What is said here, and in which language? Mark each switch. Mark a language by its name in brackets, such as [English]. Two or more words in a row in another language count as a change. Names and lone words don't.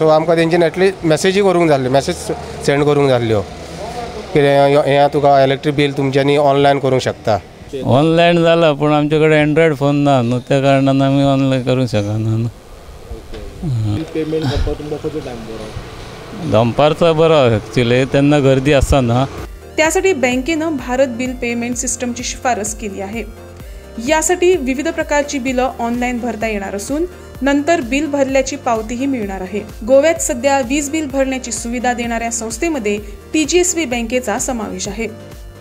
[Konkani] सो आमकां तेंच्यान एटलीस्ट मॅसेजी करूंक जाल्ल्यो, मॅसेज सेंड करूंक जाल्ल्यो, कितें हें तुका [English] electric bill [Konkani] तुमच्यांनी ऑनलायन करूंक शकता. ऑनलायन जाला पूण आमचे कडेन एंड्रॉयड फोन ना न्हू, त्या कारणान आमी ऑनलायन करूंक शकना न्हू. दनपारचो बरो एक्चुअली, तेन्ना गर्दी आसना. [Marathi] त्यासाठी बँकेनं भारत बिल पेमेंट सिस्टमची शिफारस केली आहे. यासाठी विविध प्रकारची बिलं ऑनलाईन भरता येणार असून नंतर बिल भरल्याची पावतीही मिळणार आहे. गोव्यात सध्या वीज बिल भरण्याची सुविधा देणाऱ्या संस्थेमध्ये TGSB बँकेचा समावेश आहे.